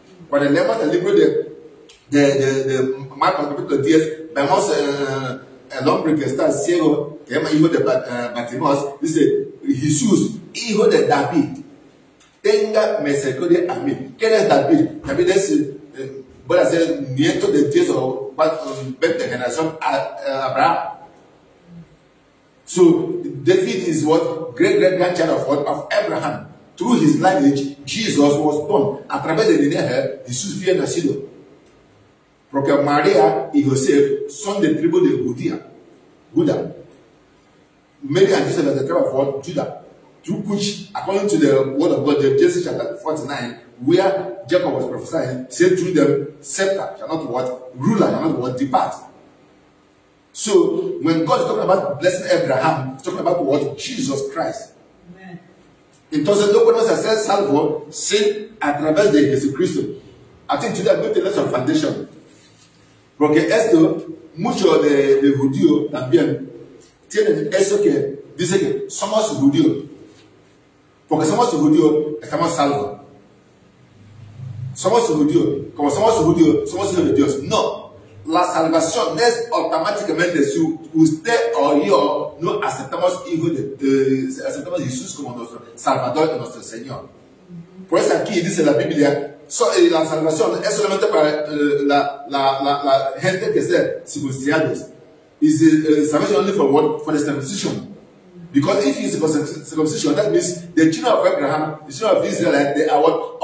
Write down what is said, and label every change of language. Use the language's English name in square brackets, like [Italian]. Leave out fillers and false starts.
[Spanish] Cuando leemos el libro de Marcos capítulo 10, vemos el hombre que está ciego, que es hijo de Bartimeo, dice Jesús, hijo de David, tenga misericordia a mí. ¿Quién es David? David es, puede ser nieto de 10 o 20 generaciones a Abraham. [English] So David is what? Great-grandchild of what? Of Abraham. Through his lineage, Jesus was born. [Spanish] A través de línea, Jesús fue nacido. Porque María y José son de tribu de Judía. [English] Judah. Mary and Joseph are the tribe of what? Judah. Through which, according to the word of God, Genesis chapter 49, where Jacob was prophesying, said through them, scepter shall not what? Ruler shall not what? Depart. So, when God is talking about blessing Abraham, he's talking about what? Jesus Christ. Amen. [Spanish] Entonces, no podemos hacer salvo sin a través de Jesucristo. [English] I think today I'm going to lay some foundation. [Spanish] Porque esto, muchos de judíos también tienen eso que dice que somos judíos. Porque somos judíos, estamos salvos. Somos judíos. Como somos judíos, somos hijos de Dios. No. La salvación no es automáticamente si usted o yo no aceptamos aceptamos a Jesús como nuestro Salvador y nuestro Señor. Por eso aquí dice la Biblia, la salvación es solamente para la gente que sea circuncidados. [English] Is salvation only for what? For the circumcision. Because if it's for circumcision, that means the children of Abraham, the children of Israel, they are what?